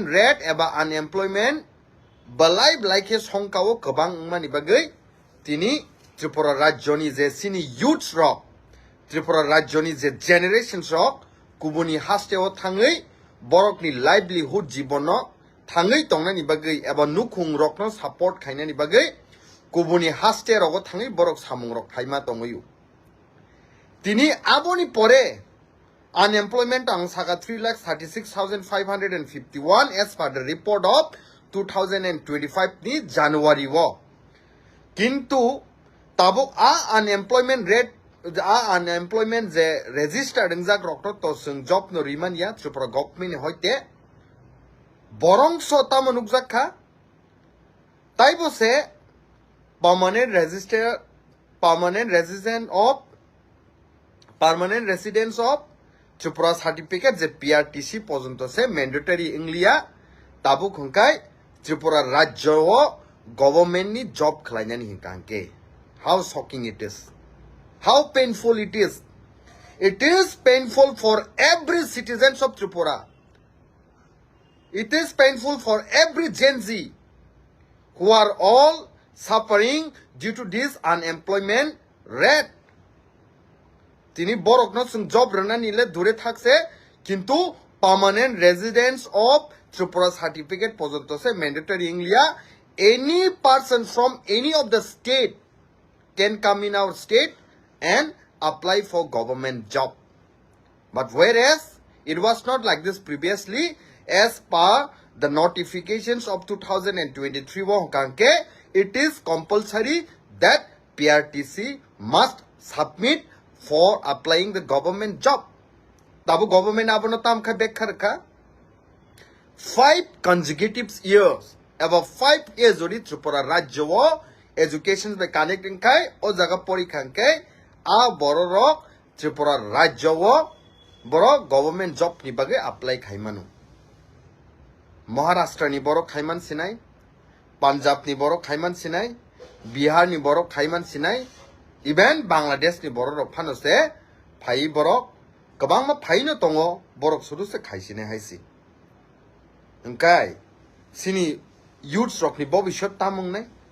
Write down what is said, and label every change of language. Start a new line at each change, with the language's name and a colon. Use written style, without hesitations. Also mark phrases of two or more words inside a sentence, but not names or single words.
Kok Borok: rate eba unemployment balai blaike songkao kobang mani bagai tini Tripura Rajyoni je sini youth rock Tripura Rajyoni je generations rock kubuni hasteo thangai borokni livelihood jibono thangai tongnani bagai eba nukhung rock no support khainani bagai kubuni haste rogo thangai borok samung rock thaima tongoyu tini aboni pore unemployment ang saka 3,36,551
English: as per the report of 2025
Kok Borok: ni January wo kintu tabuk
English: unemployment rate unemployment
Kok Borok: je registered injak rokto to sung job no riman ya Tripura government hoite borong sota manukjak kha taibo se permanent
English: residence of Tripura certificate
Kok Borok: je PRTC পর্যন্ত se mandatory inglia tabuk hungkai Tripura Rajyo government ni job khlainani hingkangke
English: how shocking it is how painful it is painful for every citizens of Tripura it is painful for every Gen Z who are all suffering due to this unemployment rate tini
Kok Borok: borok no sung job rana nile dure thakse kintu
English: permanent residence of Tripura certificate
Kok Borok: পর্যন্ত se mandatory
English: inglia any person from any of the state can come in our state and apply for government job but whereas it was not like this previously as per the notifications of 2023 kanke it is compulsory that PRTC must submit for applying the government job
Kok Borok: tabu government abono tam kha bekhar kha
English: 5 consecutive years about 5 years
Kok Borok: ori Tripura Rajyo
English: education by connecting
Kok Borok: kai o jaga porikhan kai a borok Tripura Rajyo boro
English: government job
Kok Borok: ni bage apply khaimanu Maharashtra ni borok khaiman sinai Punjab ni borok khaiman sinai Bihar ni borok khaiman sinai even Bangladesh ni borok phanose phai borok kabang ma phai no tongo borok suru se khaisine haisi engkai sini youths rok ni bobishot tamung nai